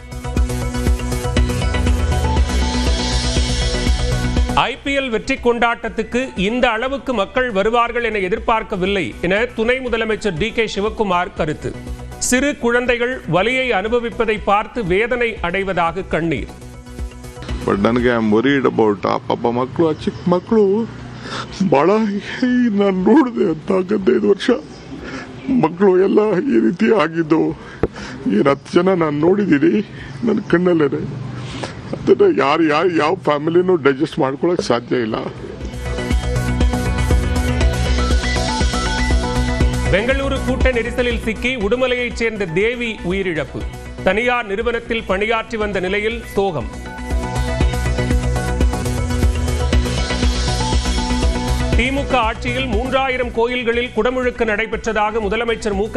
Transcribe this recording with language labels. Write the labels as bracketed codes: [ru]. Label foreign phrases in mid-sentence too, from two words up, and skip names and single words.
[ta] IPL வெற்றி கொண்டாட்டத்துக்கு இந்த அளவுக்கு மக்கள் வருவார்கள் என எதிர்பார்க்கவில்லை என துணை முதலமைச்சர் டி.கே. சிவக்குமார் கருத்து. சிறு குழந்தைகள் வலியை அனுபவிப்பதை பார்த்து வேதனை அடைவதாக கண்ணீர். [kn] ಬಟ್ ನನಗೆ [en] I am worried about [kn] ಆ ಪಾಪ ಮಕ್ಕಳು, ಆ ಚಿಕ್ಕ ಮಕ್ಕಳು ಭಾಳ ನಾನು ನೋಡಿದೆ ಅಂತ 15 ವರ್ಷ ಮಕ್ಕಳು ಎಲ್ಲ ಈ ರೀತಿ ಆಗಿದ್ದು. ಏನು 10 ಜನ ನಾನು ನೋಡಿದ್ದೀನಿ ನನ್ನ ಕಣ್ಣಲ್ಲೇ. ಅದನ್ನು ಯಾರು ಯಾವ ಫ್ಯಾಮಿಲಿನೂ ಡೈಜೆಸ್ಟ್ ಮಾಡ್ಕೊಳಕ್ಕೆ ಸಾಧ್ಯ ಇಲ್ಲ. [ta] பெங்களூரு கூட்ட நெரிசலில் சிக்கி உடுமலையைச் சேர்ந்த தேவி உயிரிழப்பு. தனியார் நிறுவனத்தில் பணியாற்றி வந்த நிலையில் சோகம். திமுக ஆட்சியில் 3000 கோயில்களில் குடமுழுக்கு நடைபெற்றதாக முதலமைச்சர் மு.க.